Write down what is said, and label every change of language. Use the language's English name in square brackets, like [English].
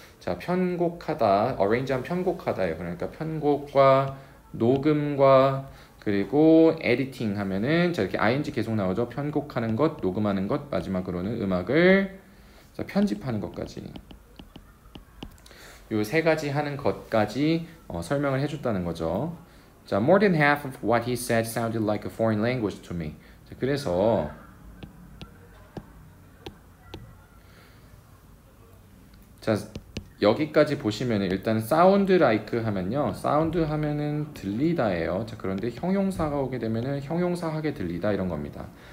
[Korean] 자, 편곡하다, arrange하면 편곡하다예요. 그러니까 편곡과 녹음과 그리고 에디팅 하면은 자, 이렇게 ing 계속 나오죠. 편곡하는 것, 녹음하는 것, 마지막으로는 음악을 자, 편집하는 것까지. 요 세 가지 하는 것까지 설명을 해줬다는 거죠. [English] 자, more than half of what he said sounded like a foreign language to me. [Korean] 자, 그래서 자, 여기까지 보시면 일단 sound like 하면요. sound 하면은 들리다예요. 자, 그런데 형용사가 오게 되면은 형용사하게 들리다 이런 겁니다.